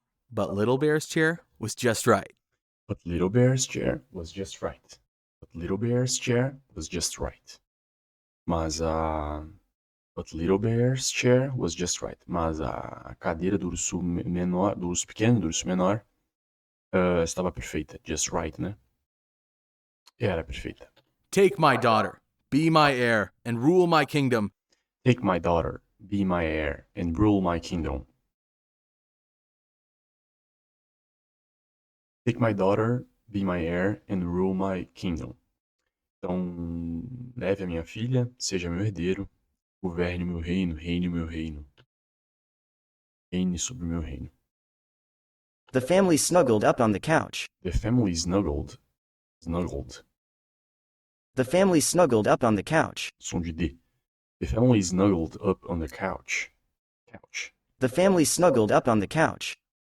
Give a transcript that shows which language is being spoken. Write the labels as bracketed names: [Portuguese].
[English] But Little Bear's chair was just right. But Little Bear's chair was just right. But Little Bear's chair was just right. [Portuguese] Mas a. [English] But Little Bear's chair was just right. [Portuguese] Mas a cadeira do urso menor, do urso pequeno, do urso menor, estava perfeita. [English] Just right, [Portuguese] né? Era perfeita. [English] Take my daughter, be my heir, and rule my kingdom. Take my daughter, be my heir, and rule my kingdom. Take my daughter, be my heir, and rule my kingdom. [Portuguese] Então, leve a minha filha, seja meu herdeiro, governe o meu reino, reine o meu reino. Reine sobre o meu reino. [English] The family snuggled up on the couch. The family snuggled. The family snuggled up on the couch. [Portuguese] Som de D. [English] The family snuggled up on the couch. The family snuggled up on the couch.